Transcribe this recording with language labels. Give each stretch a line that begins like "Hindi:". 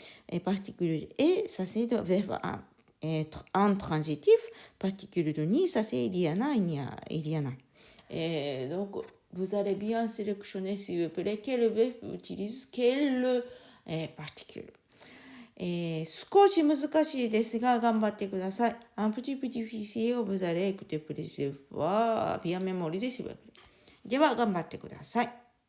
French: Et particule de E, ça c'est le verbe être intransitif. Particule de ni, ça c'est il y en a. Et donc, vous allez bien sélectionner, s'il vous plaît, quel verbe utilise quelle particule.
Japanese: 少し難しいですが頑張ってください。
French: Un petit difficile, vous allez écouter plusieurs fois, bien mémoriser s'il vous plaît.
Japanese: では頑張ってください。